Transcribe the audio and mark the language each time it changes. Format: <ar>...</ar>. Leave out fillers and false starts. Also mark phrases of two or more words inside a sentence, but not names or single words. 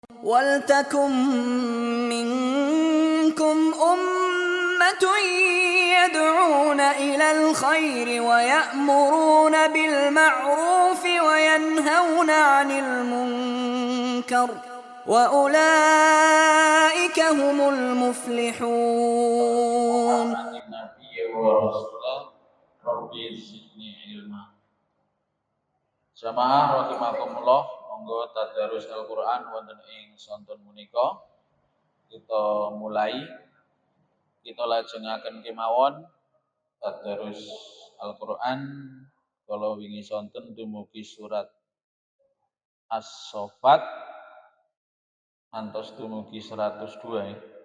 <ar>وَلْتَكُن مِّنكُمْ أُمَّةٌ يَدْعُونَ إِلَى الْخَيْرِ وَيَأْمُرُونَ بِالْمَعْرُوفِ وَيَنْهَوْنَ عَنِ الْمُنكَرِ وَأُولَٰئِكَ هُمُ الْمُفْلِحُونَ.</ar> <jv>Jamaah rahimakumullah, monggo tadarus Al-Qur'an wonten ing sonten menika. Kita mulai, kita lajengaken kemawon tadarus Al-Qur'an kala wingi sonten dumugi surat As-Saffat ngantos dumugi 102 ya.</jv>